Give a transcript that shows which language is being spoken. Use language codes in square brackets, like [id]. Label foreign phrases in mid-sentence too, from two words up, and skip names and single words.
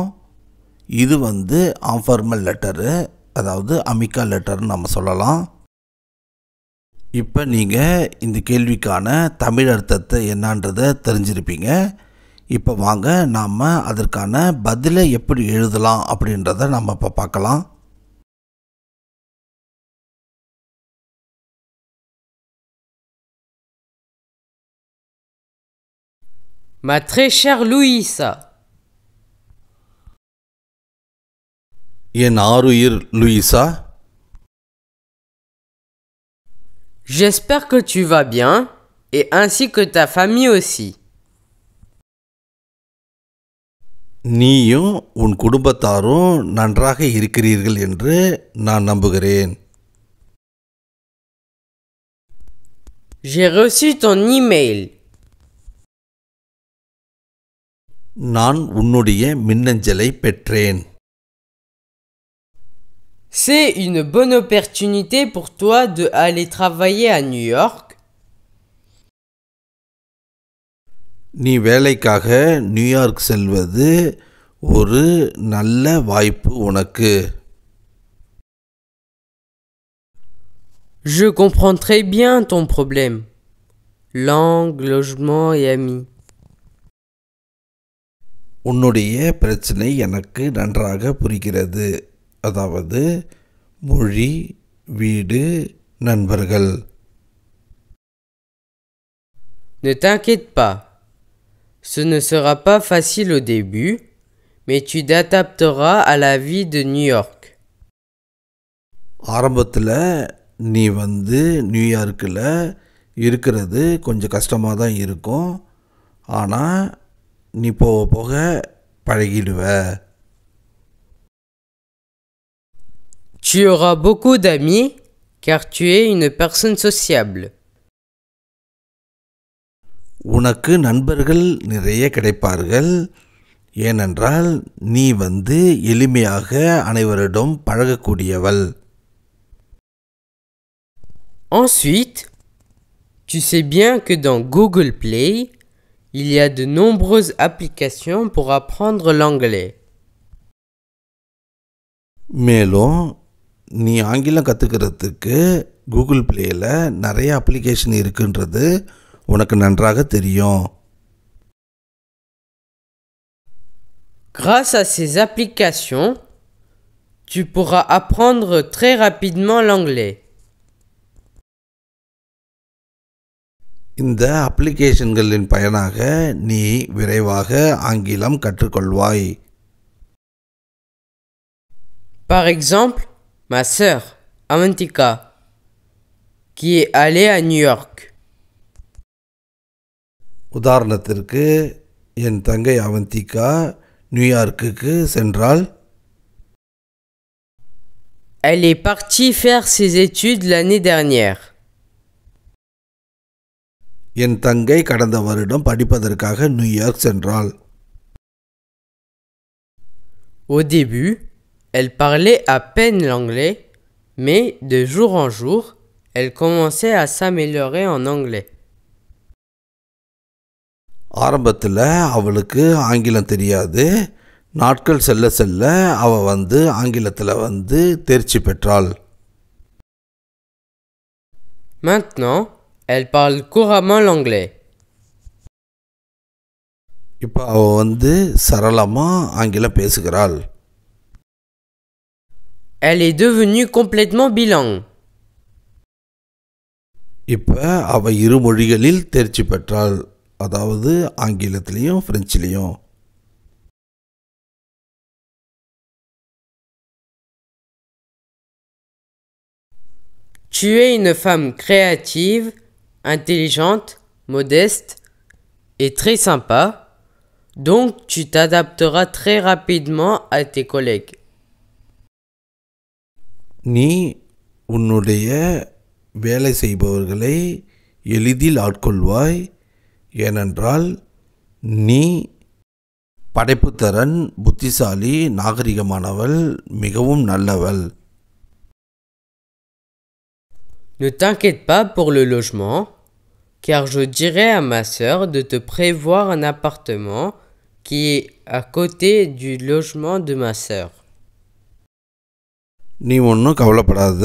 [ta] இது [en] informal letter, [ta] அதாவது அமிக்கா லெட்டர்னு நம்ம சொல்லலாம். இப்போ நீங்கள் இந்த கேள்விக்கான தமிழ் அர்த்தத்தை என்னன்றதை தெரிஞ்சிருப்பீங்க. இப்போ வாங்க நாம் அதற்கான பதிலை எப்படி எழுதலாம் அப்படின்றத நம்ம இப்போ பார்க்கலாம். [fr] Ma très chère Louisa, [ta] என் ஆருயிர் லூயிசா, [fr] j'espère que tu vas bien et ainsi que ta famille aussi. [ta] நீயும் உன் குடும்பத்தாரும் நன்றாக இருக்கிறீர்கள் என்று நான் நம்புகிறேன். [fr] J'ai reçu ton email. [ta] நான் உன்னுடைய மின்னஞ்சலை பெற்றேன். [fr] C'est une bonne opportunité pour toi de aller travailler à New York. [ta] நீ வேலைக்காக நியூயார்க் செல்வது ஒரு நல்ல வாய்ப்பு உனக்கு. [fr] Je comprends très bien ton problème. Langue, logement et amis. [ta] உன்னுடைய பிரச்சனை எனக்கு நன்றாக புரிகிறது. அதாவது மொழி, வீடு, நண்பர்கள். [fr] Ne t'inquiète pas. Ce ne sera pas facile au début, mais tu t'adapteras à la vie de New York. [ta] ஆரம்பத்தில் நீ நியூயார்க்கில் இருக்கிறது கொஞ்சம் கஷ்டமாக தான் இருக்கும். ஆனால் நீ போக போக பழகிடுவ. [fr] Tu auras beaucoup d'amis car tu es une personne sociable. [ta] உனக்கு நண்பர்கள் நிறைய கிடைப்பார்கள். ஏனென்றால் நீ எளிமையாக அனைவரிடம் பழகக்கூடியவள். [fr] Ensuite, tu sais bien que dans Google Play, il y a de nombreuses applications pour apprendre l'anglais. [ta] மேலும் நீ ஆங்கிலம் கற்றுக்கிறதுக்கு கூகுள் பிளேயில் நிறைய அப்ளிகேஷன் இருக்குன்றது உனக்கு நன்றாக தெரியும். [fr] Grâce à ces applications, tu pourras apprendre très rapidement l'anglais. [ta] இந்த அப்ளிகேஷன்களின் பயனாக நீ விரைவாக ஆங்கிலம் கற்றுக்கொள்வாய். [fr] Par exemple, ma sœur, Amantika, qui est allée à New York. [ta] உதாரணத்திற்கு என் தங்கை அவந்திகா நியூயார்க்குக்கு சென்றாள். [fr] Elle est partie faire ses études l'année dernière. [ta] என் தங்கை கடந்த வருடம் படிப்பதற்காக நியூயார்க் சென்றாள். [fr] Au début, elle parlait à peine l'anglais, mais de jour en jour, elle commençait à s'améliorer en anglais. [ta] ஆரம்பத்தில் அவளுக்கு ஆங்கிலம் தெரியாது. நாட்கள் செல்ல செல்ல அவள் ஆங்கிலத்தில் தேர்ச்சி பெற்றாள். [fr] Maintenant, elle parle couramment l'anglais. [ta] இப்போ அவள் சரளமாக ஆங்கிலம் பேசுகிறாள். [fr] Elle est devenue complètement bilingue. [ta] இப்போ அவள் இரு மொழிகளில் தேர்ச்சி பெற்றாள். அதாவது ஆங்கிலத்திலையும் பிரெஞ்சிலையும். [fr] Tu es une femme créative, intelligente, modeste et très sympa, donc tu t'adapteras très rapidement à tes collègues. [ta] நீ உன்னுடைய வேலை செய்பவர்களை எளிதில் ஆட்கொள்வாய். ஏனென்றால் நீ படைப்புத்திறன், புத்திசாலி, நாகரிகமானவள், மிகவும் நல்லவள். [fr] Ne t'inquiète pas pour le logement, car je dirai à ma sœur de te prévoir un appartement qui est à côté du logement de ma sœur. [ta] நீ ஒன்றும் கவலைப்படாத.